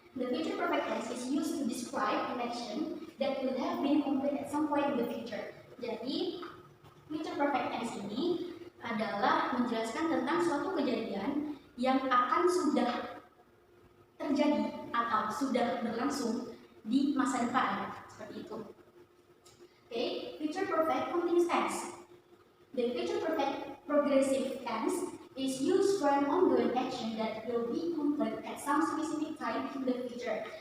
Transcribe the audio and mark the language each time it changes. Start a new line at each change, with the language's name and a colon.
English: The future perfect tense is used to describe an action that will have been completed at some point in the future.
Indonesian: Jadi future perfect tense ini adalah menjelaskan tentang suatu kejadian yang akan sudah terjadi atau sudah berlangsung di masa depan, seperti itu.
English: Okay, future perfect continuous tense. The future perfect progressive tense is used for an ongoing action that will be complete at some specific time in the future.